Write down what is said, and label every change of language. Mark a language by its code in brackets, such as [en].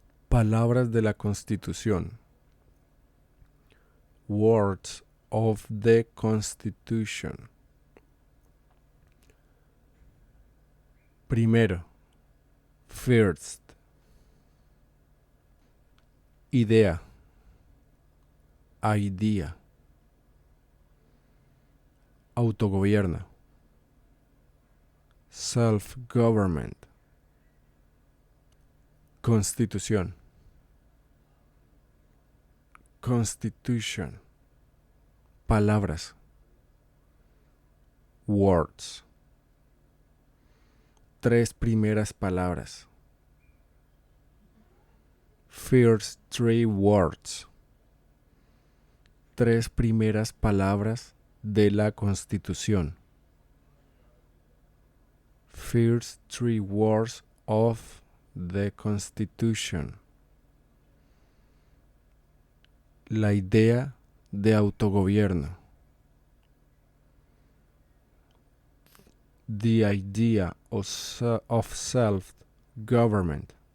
[es] Palabras de la Constitución. [en] Words of the Constitution. [es] Primero. [en] First. [es] Idea. Idea. Autogobierno. [en] Self-government. [es] Constitución. [en] Constitution. [es] Palabras. [en] Words. [es] Tres primeras palabras. [en] First three words. [es] Tres primeras palabras de la Constitución. [en] First three words of the Constitution. [es] La idea de autogobierno. [en] The idea of self-government.